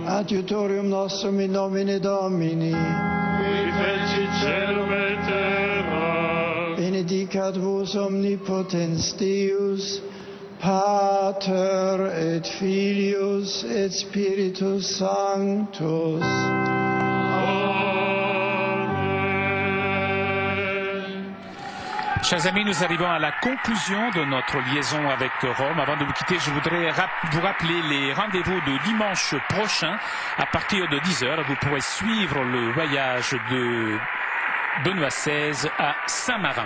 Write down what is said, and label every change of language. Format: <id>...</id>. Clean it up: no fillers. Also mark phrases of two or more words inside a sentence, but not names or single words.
<la>adiutorium nostrum in nomine Domini, qui fecit celum et terra, benedicat vos omnipotens Deus, Pater, Pater et Filius et Spiritus Sanctus.</la> <fr>Chers amis, nous arrivons à la conclusion de notre liaison avec Rome. Avant de vous quitter, je voudrais vous rappeler les rendez-vous de dimanche prochain. À partir de 10h, vous pourrez suivre le voyage de Benoît XVI à Saint-Marin.</fr>